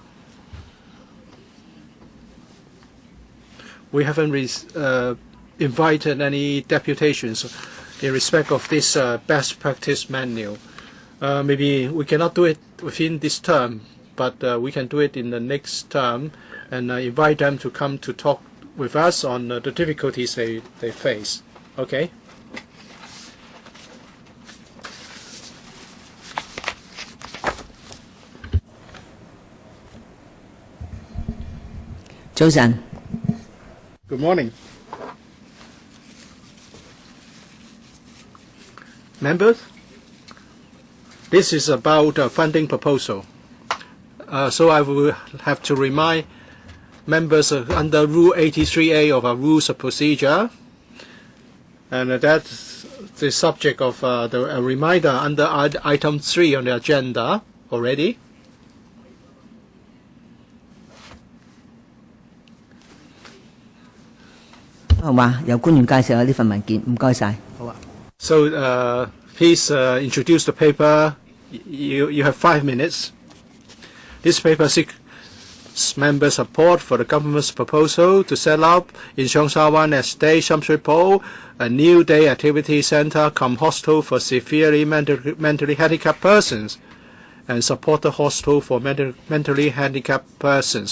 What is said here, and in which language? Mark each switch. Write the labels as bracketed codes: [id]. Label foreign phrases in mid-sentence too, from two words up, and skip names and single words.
[en] We haven't invited any deputations in respect of this best practice manual. Maybe we cannot do it within this term, but we can do it in the next term and invite them to come to talk with us on the difficulties they face. Okay? [yue] 早晨。 [en] Good morning. Members, this is about a funding proposal. So I will have to remind members under Rule 83A of our Rules of Procedure, and that's the subject of a reminder under item 3 on the agenda already. [yue] 好嘛，由官員介紹下呢份文件，唔該晒。 [en] 好啊。So please introduce the paper. You have 5 minutes. This paper seeks member support for the government's proposal to set up in Cheung Sha Wan Estate, Sham Shui Po, a new day activity center cum hostel for severely mentally handicapped persons, and support the hostel for mentally handicapped persons.